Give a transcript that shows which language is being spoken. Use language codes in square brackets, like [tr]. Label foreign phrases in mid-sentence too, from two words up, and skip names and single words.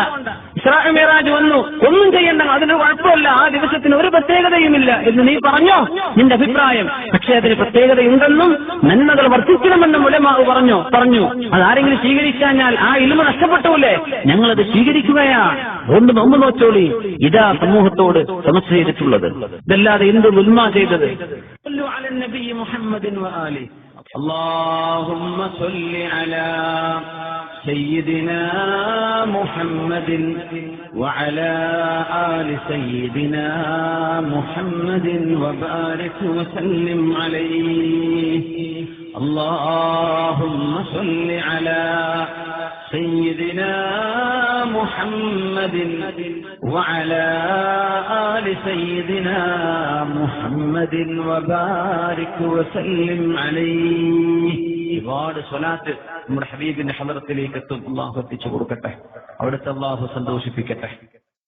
[ml] ഇസ്രാ മിഅ്റാജ് വന്നു, ഒന്നും ചെയ്യണ്ട, അതിന് കുഴപ്പമില്ല, ആ ദിവസത്തിന് ഒരു പ്രത്യേകതയുമില്ല എന്ന് നീ പറഞ്ഞോ, നിന്റെ അഭിപ്രായം. പക്ഷെ അതിന് പ്രത്യേകതയുണ്ടെന്നും നന്മകൾ വർദ്ധിക്കണമെന്നും ഉലമാ പറഞ്ഞു. അതാരെങ്കിലും സ്വീകരിക്കാഞ്ഞാൽ ആ ഇൽമ നഷ്ടപ്പെട്ടുല്ലേ? ഞങ്ങളത് സ്വീകരിക്കുകയാണ്. ഒന്ന് നോമ്പ് നോറ്റോളി. ഇതാ സമൂഹത്തോട് സമസ്ത ചെയ്തിട്ടുള്ളത്. ഇതല്ലാതെ എന്ത് ദുൽമ ചെയ്തത്? [ar] اللهم صل على سيدنا محمد وعلى آل سيدنا محمد وبارك وسلم عليه. اللهم صل على سيدنا محمد وعلى آل سيدنا محمد وبارك وسلم عليه. [ml] ഒരുപാട് സ്വലാത്ത് നമ്മുടെ ഹബീബിന്റെ ഹളറത്തിലേക്ക് എത്തും. അല്ലാഹു എത്തിച്ചു കൊടുക്കട്ടെ, അവിടുത്തെ അല്ലാഹു സന്തോഷിപ്പിക്കട്ടെ.